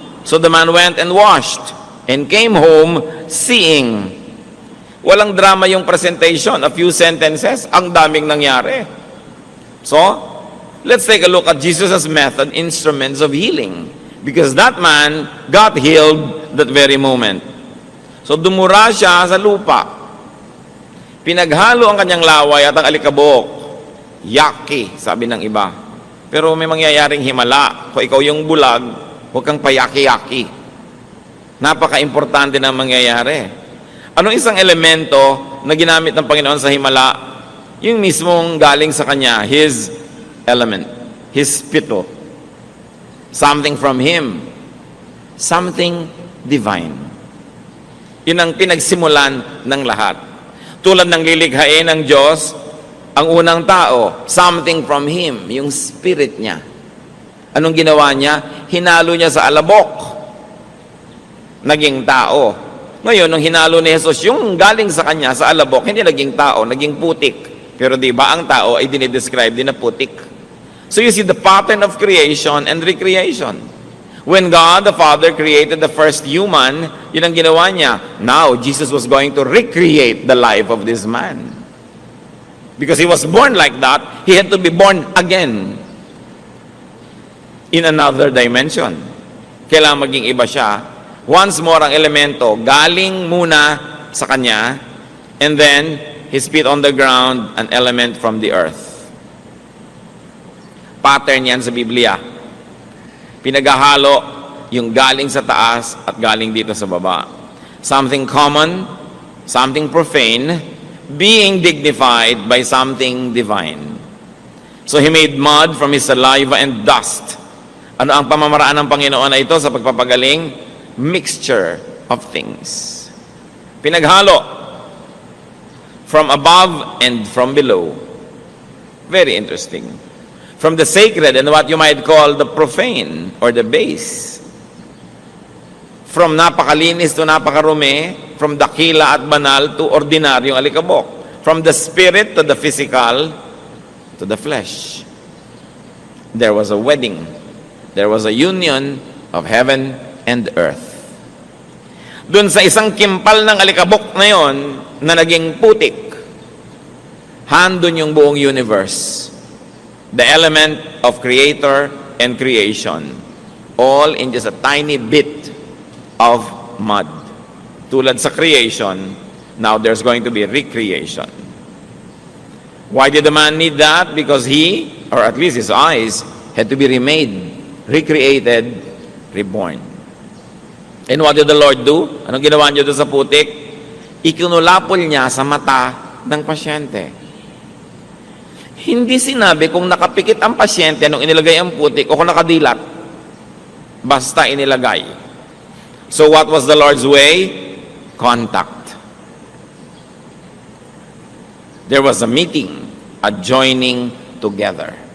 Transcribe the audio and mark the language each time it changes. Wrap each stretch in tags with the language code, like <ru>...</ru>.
<en>So the man went and washed, and came home seeing.</en> <tl>Walang drama yung presentation,</tl> <en>a few sentences,</en> <tl>ang daming nangyari.</tl> <en>So, let's take a look at Jesus' method, instruments of healing. Because that man got healed that very moment.</en> <tl>So, dumura siya sa lupa. Pinaghalo ang kanyang laway at ang alikabok. Yaki, sabi ng iba. Pero may mangyayaring himala. Kung ikaw yung bulag, huwag kang payaki-yaki. Napaka-importante na mangyayari. Anong isang elemento na ginamit ng Panginoon sa himala? Yung mismong galing sa Kanya,</tl> <en>His element, His spito. Something from Him. Something divine.</en> <tl>Yun ang pinagsimulan ng lahat. Tulad ng lilikhain ng Diyos, ang unang tao,</tl> <en>something from Him,</en> <tl>yung spirit niya. Anong ginawa niya? Hinalo niya sa alabok. Naging tao. Ngayon, nung hinalo ni Jesus, yung galing sa kanya, sa alabok, hindi naging tao, naging putik. Pero di ba ang tao ay dinidescribe din na putik?</tl> <en>So you see the pattern of creation and recreation. When God the Father created the first human,</en> <tl>yun ang ginawa niya.</tl> <en>Now, Jesus was going to recreate the life of this man. Because he was born like that, he had to be born again in another dimension.</en> <tl>Kailangan maging iba siya.</tl> <en>Once more,</en> <tl>ang elemento, galing muna sa kanya,</tl> <en>and then, he spit on the ground, an element from the earth.</en> <tl>Pattern yan sa Biblia. Pinaghahalo yung galing sa taas at galing dito sa baba.</tl> <en>Something common, something profane, being dignified by something divine. So he made mud from his saliva and dust.</en> <tl>Ano ang pamamaraan ng Panginoon na ito sa pagpapagaling?</tl> <en>Mixture of things.</en> <tl>Pinaghalo</tl> <en>from above and from below. Very interesting. From the sacred and what you might call the profane or the base.</en> <tl>From napakalinis to napakarumi, from dakila at banal to ordinaryong alikabok.</tl> <en>From the spirit to the physical to the flesh. There was a wedding. There was a union of heaven and earth.</en> <tl>Doon sa isang kimpal ng alikabok na yon na naging putik, handon yung buong universe.</tl> <en>The element of creator and creation. All in just a tiny bit of mud.</en> <tl>Tulad sa</tl> <en>creation, now there's going to be recreation. Why did the man need that? Because he, or at least his eyes, had to be remade, recreated, reborn. And what did the Lord do?</en> <tl>Anong ginawa niyo doon sa putik? Ikinulapol niya sa mata ng pasyente. Hindi sinabi kung nakapikit ang pasyente nung inilagay ang putik o kung nakadilat. Basta inilagay.</tl> <en>So what was the Lord's way? Contact. There was a meeting, a joining together.</en>